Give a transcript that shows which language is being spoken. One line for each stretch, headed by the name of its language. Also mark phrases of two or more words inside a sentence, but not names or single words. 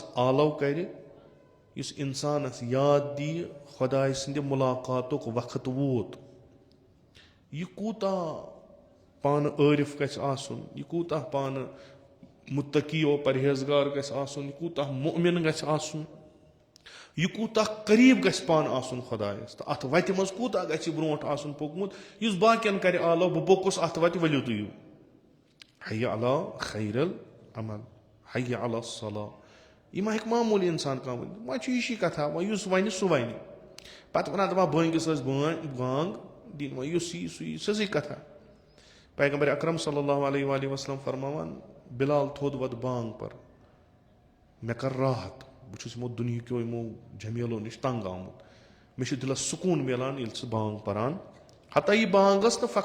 Kashmiri: آلو کَرِ یُس اِنسانَس یاد دِیہِ خۄداے سٕنٛدِ مُلاقاتُک وقت ووت یہِ کوٗتاہ پانہٕ عٲرِف گژھِ آسُن یہِ کوٗتاہ پانہٕ مُتقی پرہیزگار گژھِ آسُن یہِ کوٗتاہ مُؤمِن گژھِ آسُن یہِ کوٗتاہ قریٖب گژھِ پانہٕ آسُن خۄدایَس تہٕ اَتھ وَتہِ منٛز کوٗتاہ گژھِ یہِ برونٛٹھ آسُن پوٚکمُت یُس باقین کرِ آلو بہٕ پوٚکُس اَتھ وَتہِ ؤلِو تُہۍ یِو
Arabic: حیّ علی خیر العمل حیّ علی الصلاۃ
Kashmiri: یہِ ما ہیٚکہِ معموٗلی اِنسان کانٛہہ ؤنِتھ وۄنۍ چھُ ہِشی کَتھا وۄنۍ یُس وَنہِ سُہ وَنہِ پَتہٕ وَنان دَپان بٲنٛگِس ٲس بانٛگ دِنۍ وۄنۍ یُس یی سُہ یی سیٚزٕے کَتھا پیغمبر اکرم
Arabic: صلی اللہ علیہ وسلم
Kashmiri: فرماوان بِلال تھوٚد وَد بانٛگ پر مےٚ کر راحت بہٕ چھُس یِمو دُنہِکیو یِمو جمیٖلو نِش تنٛگ آمُت مےٚ چھُ دِلس سکوٗن مِلان ییٚلہِ ژٕ بانٛگ پران ہتا یہِ بانٛگ ٲس نہٕ